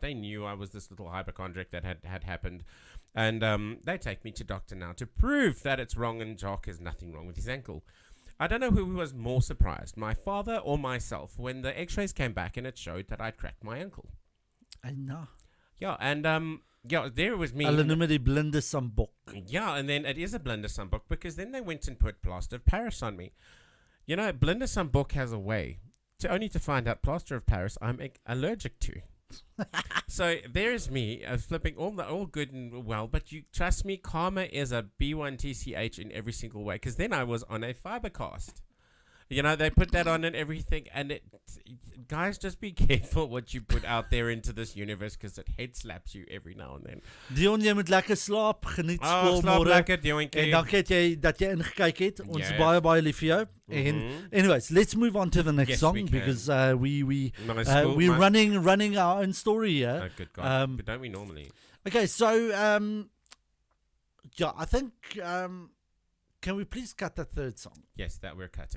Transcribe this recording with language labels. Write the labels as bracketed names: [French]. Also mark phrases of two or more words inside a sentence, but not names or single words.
[English] They knew I was this little hypochondriac that had happened. And they take me to doctor now to prove that it's wrong and Jacques has nothing wrong with his ankle. I don't know who was more surprised, my father or myself, when the x-rays came back and it showed that I'd cracked my ankle. I know. Yeah, and there was me. [Afrikaans] Hulle noem die blinde sambok. [English] Yeah, and then it is a [Afrikaans] blinde sambok [English] because then they went and put plaster of Paris on me. You know, [Afrikaans] blinde sambok [English] has a way only to find out plaster of Paris I'm allergic to. So there's me flipping all good and well, but you trust me, karma is a B1TCH in every single way, because then I was on a fiber cast. You know, they put that on and everything, and guys, just be careful what you put out there into this universe, because it head slaps you every now and then. [Afrikaans] Dion, jy moet lekker slaap, geniet skool Slaap môre. lekker, Dionkie. En dankie dat jy ingekyk het. Ons is Yes. baie lief vir jou. [English] And anyways, let's move on to the next Yes, song, we can. because we're My- running our own story here. Oh, good God. But don't we normally? Okay, so yeah, I think can we please cut that third song? Yes, that we're cutting.